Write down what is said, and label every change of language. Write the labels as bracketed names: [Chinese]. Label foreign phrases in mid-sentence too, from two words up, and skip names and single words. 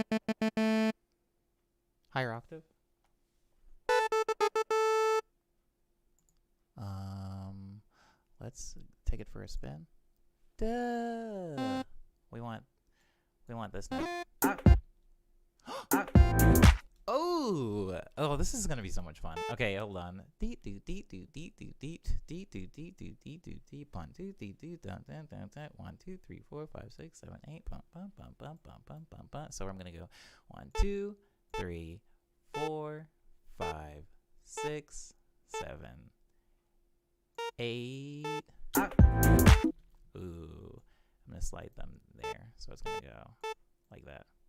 [English] Higher octave? Let's take it for a spin. Duh. We want this note. Oh, this is gonna be so much fun. Okay, hold on. Deet doot deet doot deet doot deet deet doot deet doot deet doot deet 1 2 deet doot dun dun dun dun 1 2 3 4 5 6 7 8 bum bum bum bum bum bum bum bum. So I'm gonna go 1 2 3 4 5 6 7 8. Ooh, I'm gonna slide them there, so it's gonna go like that.